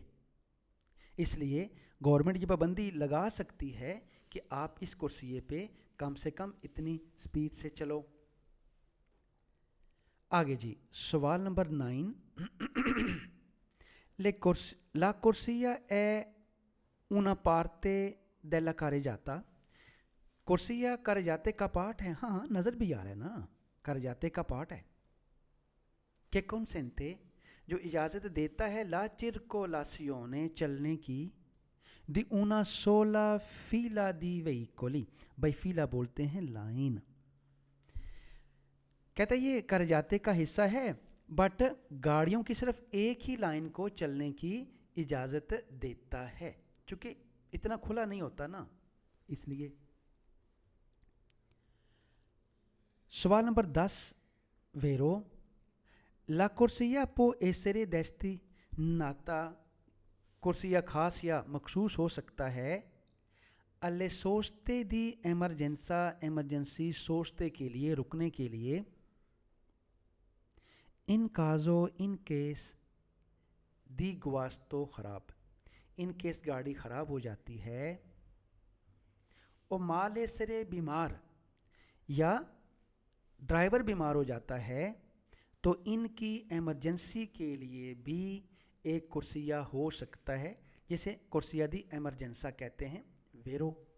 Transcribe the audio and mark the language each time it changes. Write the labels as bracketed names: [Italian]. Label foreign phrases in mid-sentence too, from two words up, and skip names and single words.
[Hindi] इसलिए गवर्नमेंट ये पाबंदी लगा सकती है कि आप इस कुर्सिये पे कम से कम इतनी स्पीड से चलो। आगे जी, सवाल नंबर 9, [Italian] la corsia è una parte della carreggiata, [Hindi] कुर्सिया carreggiate का पार्ट है। हाँ नज़र भी आ रहा है ना, carreggiate का पार्ट है। [Italian] che consente, [Hindi] जो इजाज़त देता है, [Italian] la circolazione, [Hindi] चलने की, [Italian] di una sola fila di veicoli, [Hindi] भाई फीला बोलते हैं लाइन। कहता है ये carreggiate का हिस्सा है, बट गाड़ियों की सिर्फ एक ही लाइन को चलने की इजाज़त देता है, चूँकि इतना खुला नहीं होता ना, इसलिए। सवाल नंबर 10 वेरो, [Italian] La corsia può essere destinata, [Hindi] कुर्सिया खास या मखसूस हो सकता है [Italian] alle soste di emergenza, [Hindi] emergency सोचते के लिए, रुकने के लिए, [Italian] in caso [English] in case [Italian] di guasto [Hindi] ख़राब, [English] in case [Hindi] गाड़ी ख़राब हो जाती है, और माले सरे बीमार या ड्राइवर बीमार हो जाता है, तो इनकी एमरजेंसी के लिए भी एक कुर्सिया हो सकता है, जिसे [Italian] corsia di emergenza [Hindi] कहते हैं, वेरो।